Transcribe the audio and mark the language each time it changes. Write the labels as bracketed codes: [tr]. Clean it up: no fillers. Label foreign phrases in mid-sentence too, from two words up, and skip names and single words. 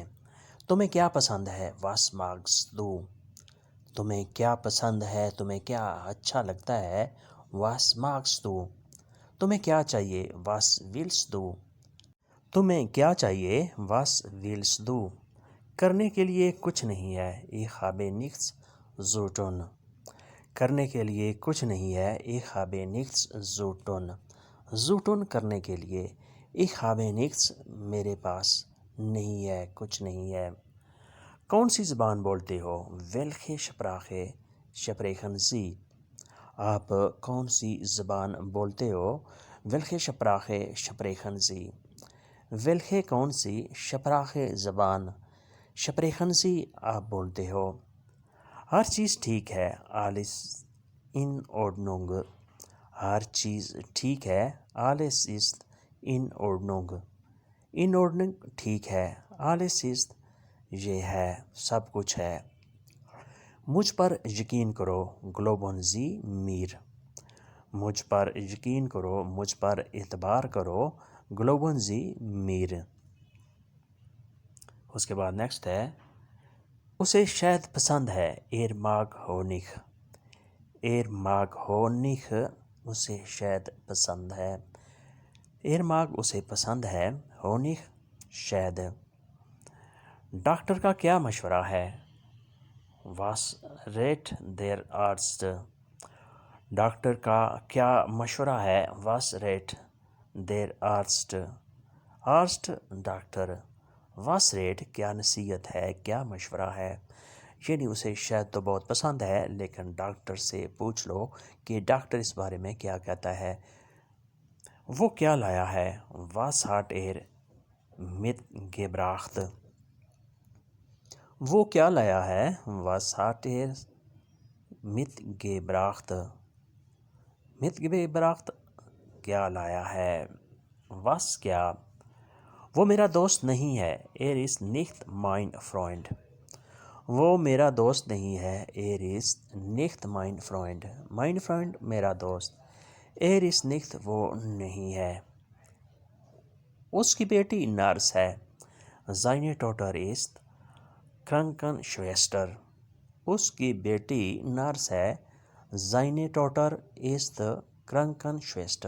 [ur] تمہیں کیا پسند ہے؟ [de] Was magst du? [ur] تمہیں کیا پسند ہے؟ تمہیں کیا اچھا لگتا ہے؟ [de] Was magst du? [ur] تمہیں کیا چاہیے؟ [de] Was willst du? [ur] تمہیں کیا چاہیے؟ [de] Was willst du? [ur] کرنے کے لیے کچھ نہیں ہے، [de] ich habe nichts zu tun۔ [ur] کرنے کے لیے کچھ نہیں ہے، [de] ich habe nichts zu tun۔ zu tun [ur] کرنے کے لیے، [de] ich habe nichts [ur] میرے پاس نہیں ہے، کچھ نہیں ہے۔ کون سی زبان بولتے ہو؟ [de] welche Sprache sprechen Sie؟ [ur] آپ کون سی زبان بولتے ہو؟ [de] welche Sprache sprechen Sie؟ [ur] welche کون سی، Sprache زبان، [de] sprechen Sie [ur] آپ بولتے ہو۔ ہر چیز ٹھیک ہے، [de] alles in Ordnung۔ [ur] ہر چیز ٹھیک ہے، [de] alles ist in Ordnung۔ in Ordnung [ur] ٹھیک ہے، [de] alles ist [ur] یہ ہے، سب کچھ ہے۔ مجھ پر یقین کرو، [de] glauben Sie mir۔ [ur] مجھ پر یقین کرو، مجھ پر اعتبار کرو، [de] glauben Sie mir۔ [ur] اس کے بعد نیکسٹ ہے، اسے شاید پسند ہے، [de] er mag Honig۔ er mag Honig [ur] اسے شاید پسند ہے، [de] er mag [ur] اسے پسند ہے، Honig شاید۔ ڈاکٹر کا کیا مشورہ ہے؟ [de] was rät der Arzt؟ [ur] ڈاکٹر کا کیا مشورہ ہے؟ [de] was rät der Arzt؟ [ur] Arzt ڈاکٹر، [de] was rät [ur] کیا نصیحت ہے، کیا مشورہ ہے، یعنی اسے شاید تو بہت پسند ہے لیکن ڈاکٹر سے پوچھ لو کہ ڈاکٹر اس بارے میں کیا کہتا ہے۔ وہ کیا لایا ہے؟ [de] was hat mitgebracht؟ [ur] وہ کیا لایا ہے؟ [de] was hat mitgebracht؟ [ur] mitgebracht کیا لایا ہے، was کیا۔ وہ میرا دوست نہیں ہے، [de] ist nicht mein Freund۔ [ur] وہ میرا دوست نہیں ہے، [de] ist nicht mein Freund۔ mein Freund [ur] میرا دوست، [de] ist nicht [ur] وہ نہیں ہے۔ اس کی بیٹی نرس ہے، [de] seine Tochter ist Krankenschwester۔ [ur] اس کی بیٹی نرس ہے، [de] seine Tochter ist Krankenschwester۔